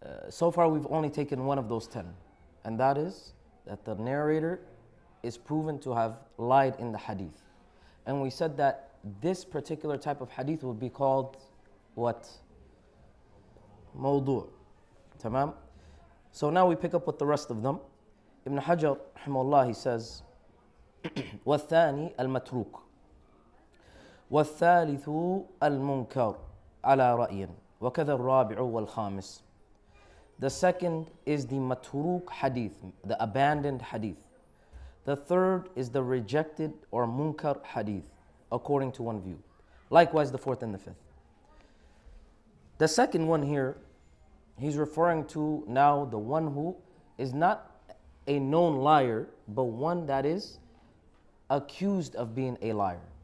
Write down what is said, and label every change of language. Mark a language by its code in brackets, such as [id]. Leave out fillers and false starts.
[en] So far we've only taken one of those 10, and that is that the narrator is proven to have lied in the hadith. And we said that this particular type of hadith would be called what? Mawdu'. Tamam? So now we pick up with the rest of them. Ibn Hajar, rahimahullah, he says, [ar] والثاني المتروك والثالث المنكر على رأي وكذا الرابع والخامس. [en] The second is the matruk hadith, the abandoned hadith. The third is the rejected or munkar hadith, according to one view. Likewise the fourth and the fifth. The second one here, he's referring to now the one who is not a known liar, but one that is accused of being a liar.